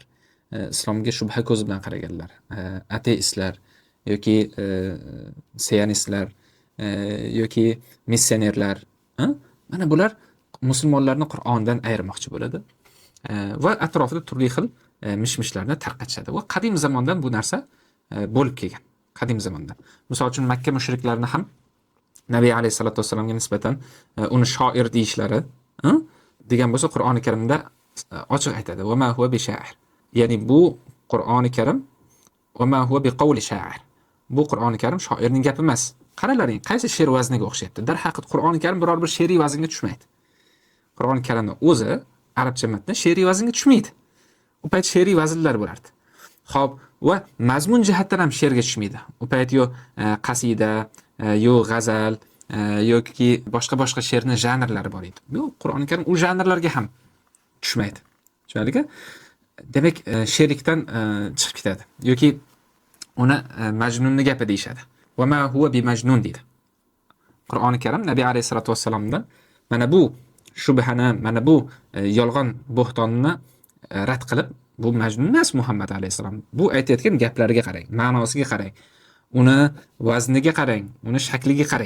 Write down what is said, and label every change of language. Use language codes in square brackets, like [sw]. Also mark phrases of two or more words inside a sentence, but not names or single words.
[uz] Islomga shubha ko'zi bilan qaraganlar, ateistlar yoki sionistlar yoki missionerlar, mana bular musulmonlarni Qur'ondan ayirmoqchi bo'ladi va atrofida turli xil mishmishlarni tarqatishadi. Va qadim zamondan bu narsa bo'lib kelgan. Qadim zamondan. Misol uchun Makka mushriklarini ham Nabiy alayhisolatu vasallamga nisbatan uni shoir deyishlari, degan bo'lsa Qur'oni Karimda ochiq aytadi. [ar] وما هو بشاعر. [uz] Ya'ni bu Qur'oni Karim [ar] وما هو بقول شاعر. [uz] Bu Qur'oni Karim shoirning gapi emas. Qaralaring, qaysi she'r vazniga o'xshayapti. Darhaqiqat Qur'oni Karim biror bir she'riy vaznga tushmaydi. Qur'oni Karimning o'zi arabcha matni she'riy vaznga tushmaydi. U payt she'riy vaznlar bo'lardi. Xo'p, va mazmun jihatdan ham she'rga tushmaydi. U payt yo qasida, yo g'azal, yoki boshqa she'rni janrlari bor edi. Bu Qur'oni Karim u janrlarga ham tushmaydi. Tushunarlika? Demak, she'rlikdan chiqib ketadi. Yoki uni majnunning gapi deyshadi. [ar] وما هو بمجنون deydi. [uz] Qur'oni Karim Nabiy alayhisolatu vasallamdan mana bu shubhani, mana bu yolg'on bo'htonni rad qilib, bu majnun emas Muhammad alayhisalom. Bu aytayotgan gaplariga qarang, ma'nosiga qarang, uni vazniga qarang, uni shakliga qarang.